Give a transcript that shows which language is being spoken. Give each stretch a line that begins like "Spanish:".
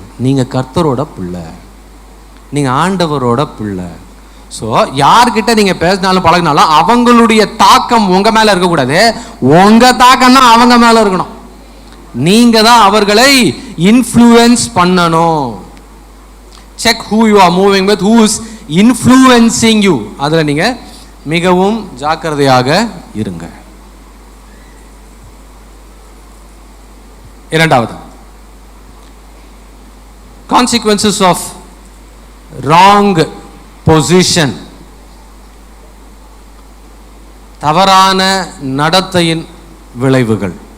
Tamil: நீங்கள் கர்த்தரோட பிள்ளை, நீங்கள் ஆண்டவரோட பிள்ளை. ஸோ யார்கிட்ட நீங்கள் பேசினாலும் பழகினாலும் அவங்களுடைய தாக்கம் உங்கள் மேலே இருக்கக்கூடாது, உங்கள் தாக்கம் தான் அவங்க மேலே இருக்கணும். நீங்கள் தான் அவர்களை இன்ஃப்ளூயன்ஸ் பண்ணணும்.
English: Check who you are moving with, who is influencing you.
Tamil: அதில் நீங்கள் மிகவும் ஜாக்கிரதையாக இருங்க. இரண்டாவது,
English: consequences of wrong position,
Tamil: தவறான நடத்தையின் விளைவுகள்.